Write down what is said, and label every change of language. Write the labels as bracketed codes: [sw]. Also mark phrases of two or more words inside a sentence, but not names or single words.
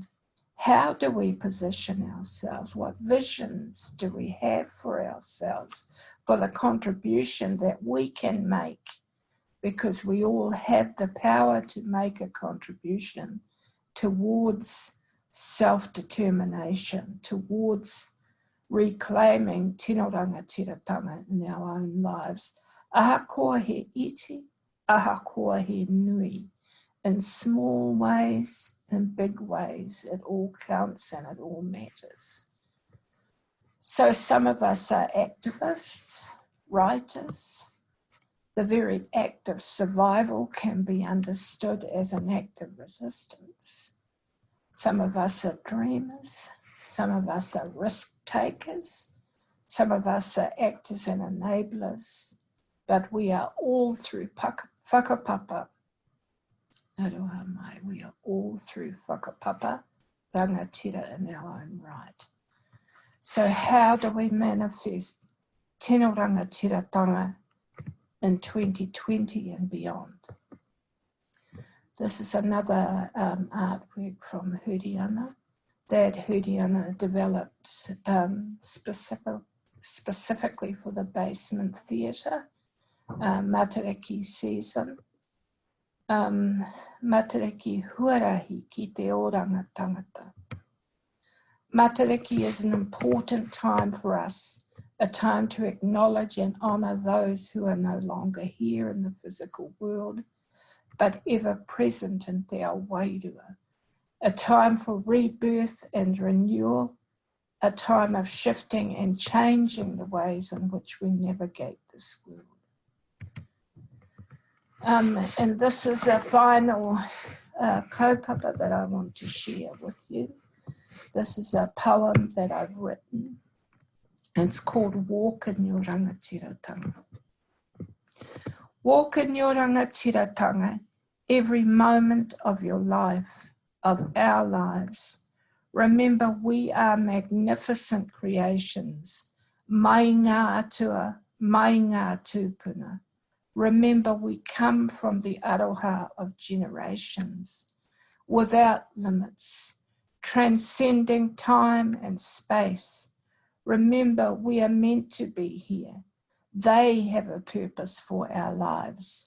[en] How do we position ourselves? What visions do we have for ourselves, for the contribution that we can make? Because we all have the power to make a contribution towards self-determination, towards reclaiming [mi] tino rangatiratanga [en] in our own lives. [mi] Ahakoa he iti, ahakoa he nui. [en] In small ways, in big ways, it all counts and it all matters. So some of us are activists, writers. The very act of survival can be understood as an act of resistance. Some of us are dreamers. Some of us are risk takers. Some of us are actors and enablers. But we are all through whakapapa. [mi] Aroha mai, [en] we are all through whakapapa, rangatira in our own right. So how do we manifest [mi] tino rangatiratanga [en] in 2020 and beyond? This is another artwork from Huriana that Huriana developed specifically for the basement theatre, Matariki season. [mi] Matariki huarahi ki te oranga tangata. [en] Matariki is an important time for us, a time to acknowledge and honour those who are no longer here in the physical world, but ever present in [mi] te ao wairua. [en] A time for rebirth and renewal, a time of shifting and changing the ways in which we navigate this world. And this is a final kaupapa that I want to share with you. This is a poem that I've written. It's called Walk in Your Rangatiratanga. Walk in your rangatiratanga every moment of your life, of our lives. Remember, we are magnificent creations. [mi] Mai ngā atua, mai ngā tūpuna. [en] Remember, we come from the aroha of generations, without limits, transcending time and space. Remember, we are meant to be here. They have a purpose for our lives.